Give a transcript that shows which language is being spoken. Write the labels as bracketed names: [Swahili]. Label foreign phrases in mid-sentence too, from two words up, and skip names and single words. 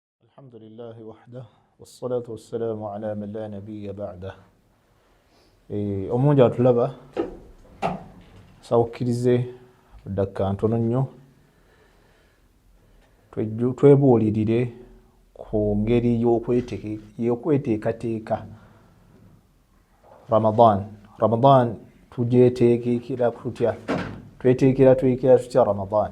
[Arabic] الحمد لله وحده والصلاة والسلام على من لا نبي بعده. [Ganda] Omungi atulaba sawukirize dakika ntono nnyo twebuulirire ku ngeri y'okweteekateeka Ramadan tugyeteekera tutya, tweteekera tutya Ramadan.